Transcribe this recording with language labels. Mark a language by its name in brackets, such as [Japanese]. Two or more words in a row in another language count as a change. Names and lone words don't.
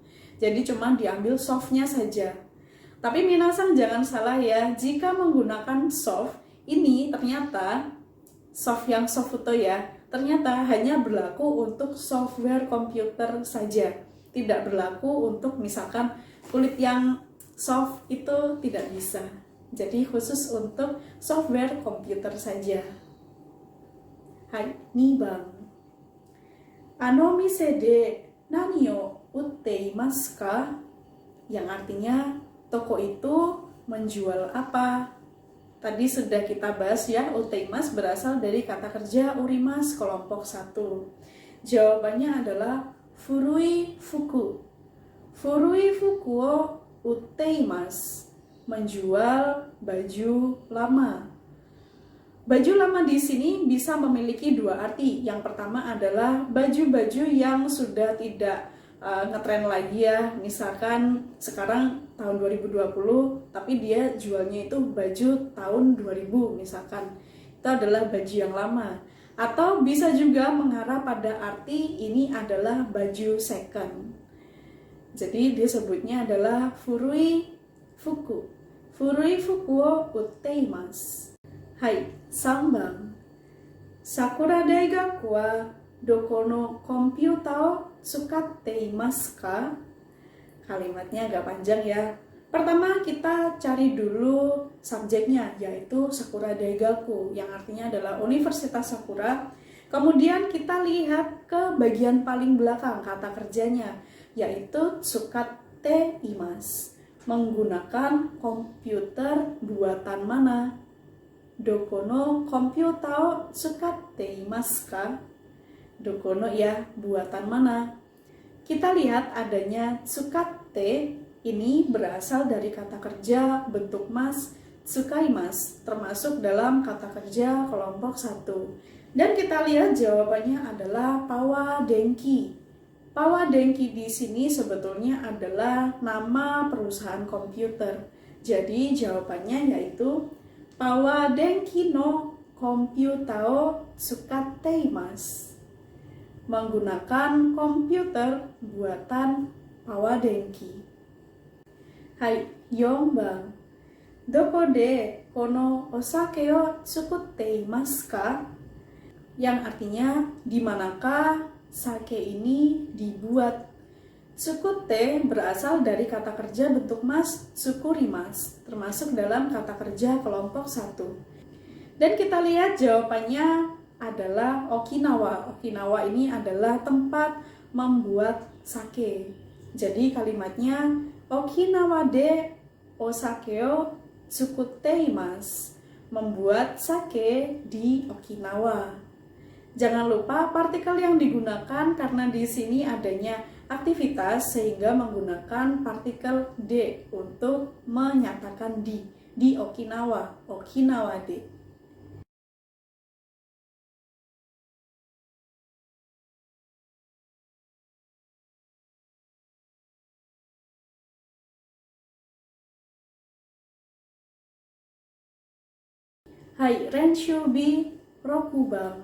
[Indonesian] Jadi cuma diambil softnya saja. Tapi minasan jangan salah ya, jika menggunakan soft ini ternyata soft yang softo ya, ternyata hanya berlaku untuk software komputer saja. Tidak berlaku untuk misalkan kulit yang soft itu tidak bisa. Jadi khusus untuk software komputer saja. [Japanese] Hai, Nibang. あの店で何を売っていますか? [Indonesian] Yang artinya toko itu menjual apa? Tadi sudah kita bahas ya, uteimas berasal dari kata kerja urimas kelompok 1. Jawabannya adalah [Japanese] 古い服. 古い服を売っています, [Indonesian] menjual baju lama. Baju lama di sini bisa memiliki dua arti. Yang pertama adalah baju-baju yang sudah tidak ngetren lagi ya. Misalkan sekarang tahun 2020, tapi dia jualnya itu baju tahun 2000 misalkan. Itu adalah baju yang lama. Atau bisa juga mengarah pada arti ini adalah baju second. Jadi dia sebutnya adalah [Japanese] 古い服. 古い服を売っています。はい、三番. さくら大学はどこのコンピューターを使っていますか? [Indonesian] Kalimatnya agak panjang ya. Pertama kita cari dulu subjeknya, yaitu Sakura Daigaku, yang artinya adalah Universitas Sakura. Kemudian kita lihat ke bagian paling belakang kata kerjanya, yaitu [Japanese] 使っています, [Indonesian] menggunakan komputer buatan mana? [Japanese] どこのコンピューターを使っていますか? どこの [Indonesian] ya, buatan mana? Kita lihat adanya tsukatte ini berasal dari kata kerja bentuk mas tsukaimasu, termasuk dalam kata kerja kelompok 1. Dan kita lihat jawabannya adalah Pawa Denki. Pawa Denki di sini sebetulnya adalah nama perusahaan komputer. Jadi jawabannya yaitu [Japanese] パワー電機のコンピューターを使っています, [Indonesian] menggunakan komputer buatan Pawa Denki. [Japanese] はい、四番. どこでこのお酒を作っていますか? [Indonesian] Yang artinya di manakah sake ini dibuat. Tsukutte berasal dari kata kerja bentuk mas tsukurimasu, termasuk dalam kata kerja kelompok 1. Dan kita lihat jawabannya adalah Okinawa. Okinawa ini adalah tempat membuat sake. Jadi kalimatnya [Japanese] 沖縄でお酒を作っています, [Indonesian] membuat sake di Okinawa. Jangan lupa partikel yang digunakan karena di sini adanya aktivitas sehingga menggunakan partikel de untuk menyatakan di Okinawa, Okinawa de. [Japanese] はい、練習B六番.